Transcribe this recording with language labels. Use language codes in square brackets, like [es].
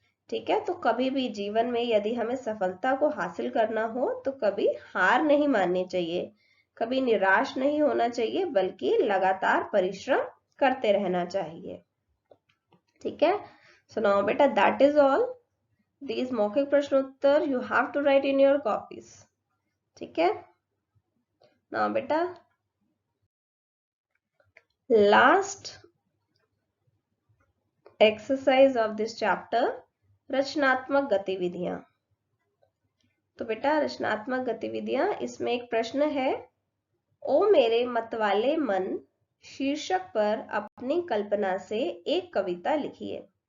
[hi] ठीक है, तो कभी भी जीवन में यदि हमें सफलता को हासिल करना हो तो कभी हार नहीं माननी चाहिए, कभी निराश नहीं होना चाहिए, बल्कि लगातार परिश्रम करते रहना चाहिए। ठीक है, [en] So now बेटा that is all. These [hi] मौखिक प्रश्नोत्तर [en] you have to write in your copies. [hi] ठीक है। [en] now बेटा last exercise of this chapter, [hi] रचनात्मक गतिविधियां। तो बेटा रचनात्मक गतिविधियां, इसमें एक प्रश्न है, ओ मेरे मतवाले मन शीर्षक पर अपनी कल्पना से एक कविता लिखिए।